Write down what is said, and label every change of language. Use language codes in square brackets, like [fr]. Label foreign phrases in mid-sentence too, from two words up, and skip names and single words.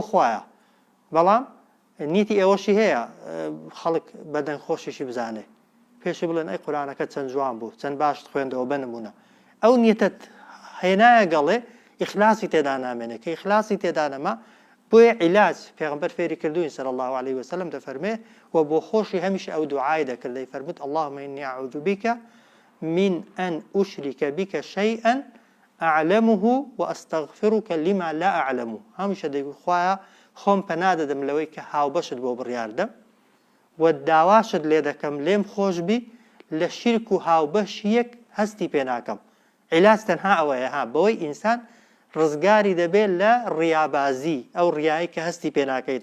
[ckb] خوایە بەڵام نیتی ئێوەشی هەیە خەڵک بەدەنگ خۆشیشی بزانێ پێشی بڵێن ئەی قورئانەکە چەند جوان بوو چەند باشت خوێندەوە بنمونە ئەو نیەتت هێنایە گەڵێ ئیخلاسی تێدا نامێنێ کە ئیخلاسی تێدا نەما بۆیە عیلاج پێغەمبەر فێری کردووین [ar] صلی الله عليه وسلم [ckb] دەفەرمێ و بۆ خۆشی هەمیشە ئەو دوعای دەکرد دەیفەرموت [ar] اللهم إني أعوذ بك من أن أشرك بك شيئا أعلمه وأستغفرك لما لا أعلمه. [ckb] هەمیشە دەیگوت خوایە خۆم پەنا دەدەم لەوەی کە هاوبەشت بۆ بڕیاردەم و داواشت لێ دەکەم لێم خۆش بی لە شیرک و هاوبەشیەک هەستی پێ ناکەم. عیلاج تەنها ئەوەیە ها بەوەی ئینسان ڕزگاری دەبێت لە ڕیابازی ئەو ڕیایی کە هەستی پێ ناکەیت.